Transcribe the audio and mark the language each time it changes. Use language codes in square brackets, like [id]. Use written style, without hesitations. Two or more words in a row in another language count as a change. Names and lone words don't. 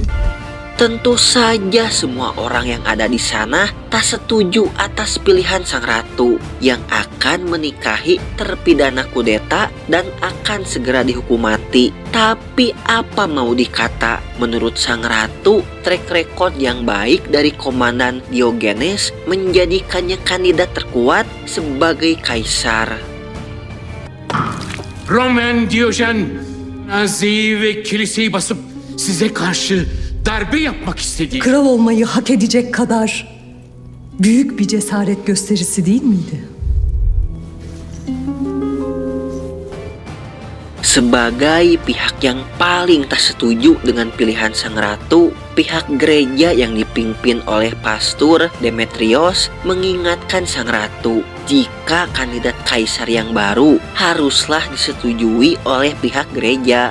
[id] Tentu saja semua orang yang ada di sana tak setuju atas pilihan sang ratu yang akan menikahi terpidana kudeta dan akan segera dihukum mati. Tapi apa mau dikata, menurut sang ratu, [en] track record [id] yang baik dari Komandan Diogenes menjadikannya kandidat terkuat sebagai kaisar. [tr] Roman Diyojen, Nazi'yi ve kiliseyi basıp size karşı darbe yapmak istediği. Kral olmayı hak edecek kadar büyük bir cesaret gösterisi değil miydi? [id] Sebagai pihak yang paling tak setuju dengan pilihan sang ratu, pihak gereja yang dipimpin oleh Pastor Demetrios mengingatkan sang ratu jika kandidat kaisar yang baru haruslah disetujui oleh pihak gereja.